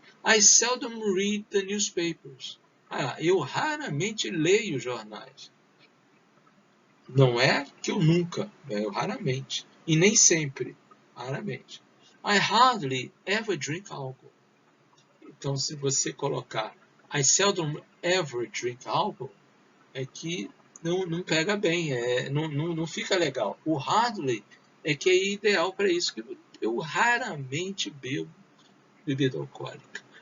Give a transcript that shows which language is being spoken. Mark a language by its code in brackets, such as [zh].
[en] I seldom read the newspapers. [pt] Eu raramente leio jornais. Não é que eu nunca, eu raramente. E nem sempre, raramente. [en] I hardly ever drink alcohol. [pt] Então, se você colocar [en] I seldom ever drink alcohol, [pt] é que não pega bem, não fica legal. O hardly é que é ideal para isso, que eu raramente bebo bebida alcoólica.